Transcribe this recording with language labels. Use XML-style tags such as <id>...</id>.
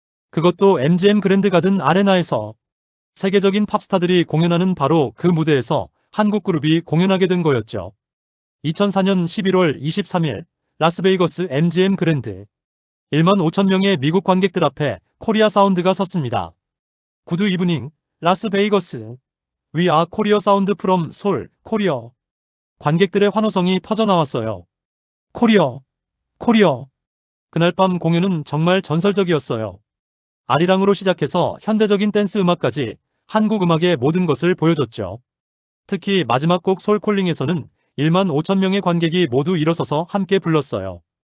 <ko>그것도 MGM 그랜드 가든 아레나에서. 세계적인 팝스타들이 공연하는 바로 그 무대에서 한국 그룹이 공연하게 된 거였죠. 2004년 11월 23일 라스베이거스 MGM 그랜드. 1만 5천 명의 미국 관객들 앞에 코리아 사운드가 섰습니다.</ko> <en>구두 이브닝, 라스베이거스. We are Korea Sound from Seoul, 코리아.</en> <ko>관객들의 환호성이 터져 나왔어요. 코리아, 코리아. 그날 밤 공연은 정말 전설적이었어요. 아리랑으로 시작해서 현대적인 댄스 음악까지 한국 음악의 모든 것을 보여줬죠. 특히 마지막 곡 솔콜링에서는 1만 5천 명의 관객이 모두 일어서서 함께 불렀어요.</ko>